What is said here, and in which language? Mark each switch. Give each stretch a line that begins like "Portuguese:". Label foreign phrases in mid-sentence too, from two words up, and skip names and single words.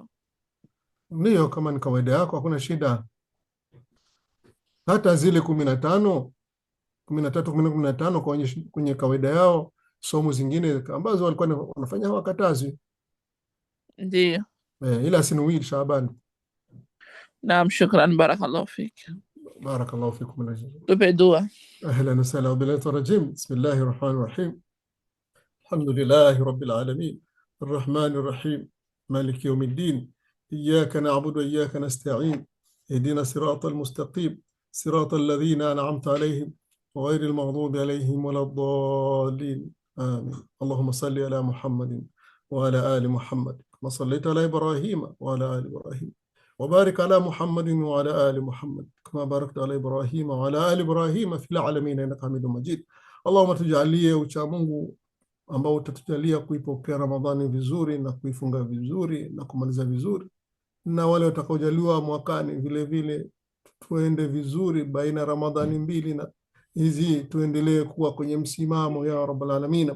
Swahili: Ndio, kama ni kawaida yako hakuna shida. Hata zile 15, 13, 15 kwenye kawaida yao, somo zingine ambazo walikuwa wanafanya hawakatazi. Ndio. Ila sinuwil Shaaban. Naam,
Arabic: شكرا، بارك الله فيك. بارك الله فيكم.
Swahili: Tupe dua.
Arabic: أهلا وسهلا بالله الرجيم. بسم الله الرحمن الرحيم. الحمد لله رب العالمين الرحمن الرحيم مالك يوم الدين إياك نعبد وإياك نستعين اهدنا الصراط المستقيم صراط الذين أنعمت عليهم وغير المغضوب عليهم ولا الضالين آمين. اللهم صل على محمد وعلى آل محمد كما صليت على إبراهيم وعلى آل إبراهيم وبارك على محمد وعلى آل محمد كما باركت على إبراهيم وعلى آل إبراهيم في العالمين إنك حميد مجيد.
Swahili: اللهم tujalie ucha Mungu ambao utatujalia kuipokea Ramadhani vizuri na kuifunga vizuri na kumaliza vizuri, na wale watakaojaliwa mwakani vile vile tuende vizuri baina Ramadhani mbili na hizi, tuendelee kuwa kwenye msimamo ya
Arabic: رب العالمين.